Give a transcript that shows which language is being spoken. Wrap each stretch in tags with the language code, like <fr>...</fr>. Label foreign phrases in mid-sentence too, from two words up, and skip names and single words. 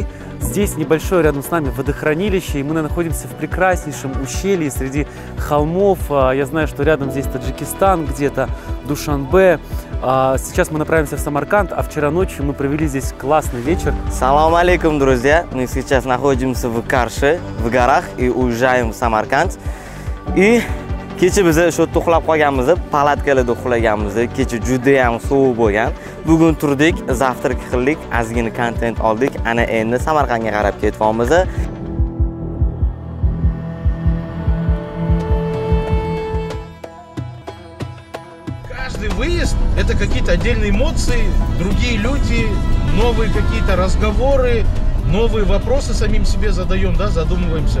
<ru>Здесь небольшое рядом с нами водохранилище, и мы находимся в прекраснейшем ущелье среди холмов. Я знаю, что рядом здесь Таджикистан, где-то Душанбе. Сейчас мы направимся в Самарканд, а вчера ночью мы провели здесь классный вечер. Салам алейкум, друзья! Мы сейчас находимся в Карше, в горах, и уезжаем в Самарканд.</ru> <uz>И kecha biz shu to'xlab qolganmiz, palatkalarda uxlaganmiz. Kecha juda ham sovuq bo'lgan. Bugun turdik, zavtrak qildik, ozgina kontent oldik. Ana endi Samarqandga qarab ketyapmiz.</uz> <ru>Каждый выезд – это какие-то отдельные эмоции, другие люди, новые какие-то разговоры, новые вопросы самим себе задаем, да, задумываемся.</ru>